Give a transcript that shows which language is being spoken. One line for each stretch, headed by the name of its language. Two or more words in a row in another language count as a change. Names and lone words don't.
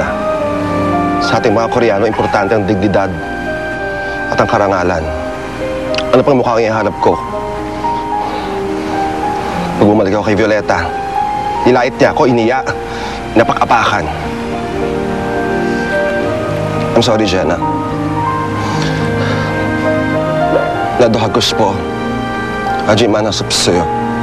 Filipino: Sa ating mga Koreano, importante ang dignidad at ang karangalan. Ano pang mukha ang ihanap ko? Pag bumalik ako kay Violeta, nilait niya ako, iniya, napakapakan.
English: I'm sorry, Jenna.
Korean: 나도 하고 싶어. 하지만 할 수 없어요.